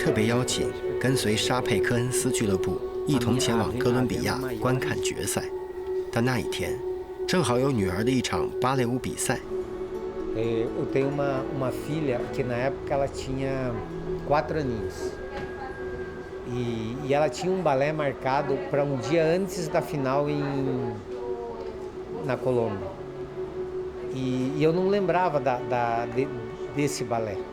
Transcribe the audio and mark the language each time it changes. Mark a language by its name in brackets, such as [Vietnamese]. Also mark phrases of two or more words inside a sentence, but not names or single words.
[Chinese] 特别邀请跟随沙佩科恩斯俱乐部一同前往哥伦比亚观看决赛，但那一天正好有女儿的一场芭蕾舞比赛。 [Portuguese] Eu tenho uma filha que na época ela tinha 4 aninhos e ela tinha um balé marcado para um dia antes da final na Colômbia e eu não lembrava desse balé.